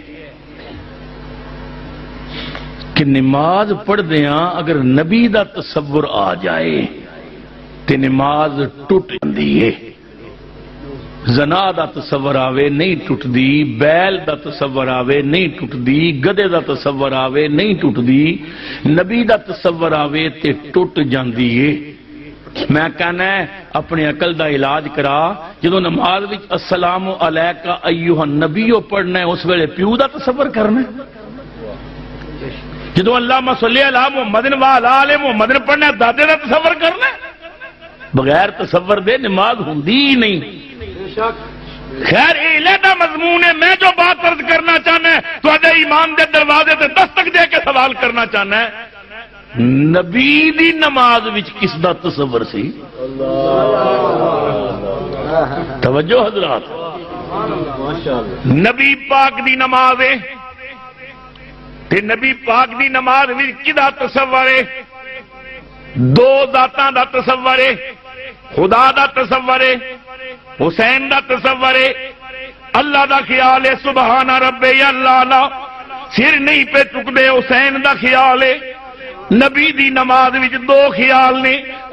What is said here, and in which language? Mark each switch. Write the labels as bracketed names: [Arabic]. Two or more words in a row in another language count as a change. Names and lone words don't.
[Punjabi] کہ نماز پڑھ دیاں اگر نبی دا تصور آ جائے تے نماز ٹوٹ جاندی ہے زنا دا تصور آوے نہیں ٹوٹ دی بیل دا تصور آوے نہیں ٹوٹ دی گدے دا تصور آوے نہیں ٹوٹ دی نبی دا تصور آوے تے ٹوٹ جاندی ہے میں کہنا ہے اپنے عقل دا علاج کرا جدو نماز وچ [Arabic] السلام علیکہ ایھا النبیو [Punjabi] پڑھنا ہے اس ویلے پیو دا تصور کرنا ہے جدو [Arabic] اللہم صلی علی محمد وعلی آل محمد [Punjabi] پڑھنا ہے دادے دا تصور کرنا ہے بغیر تصور دے نماز ہوندی ہی نہیں خیر علیحدہ مضمون ہے میں جو بات عرض کرنا چاہنا ہے تو اجے ایمان دے دروازے تے دستک دے کے سوال کرنا چاہنا ہے نبی دی نماز وچ کس دا تصور سی توجہ حضرات نبی پاک دی نماز ہے تے نبی پاک دی نماز وچ کدا تصور ہے 2 ذاتاں دا تصور ہے خدا دا تصور ہے حسین دا تصور ہے اللہ دا خیال ہے [Arabic] سبحان ربی اللہ [Punjabi] سر نہیں پہ چکدے حسین دا خیال ہے نبی دی نماز وچ 2 خیال نے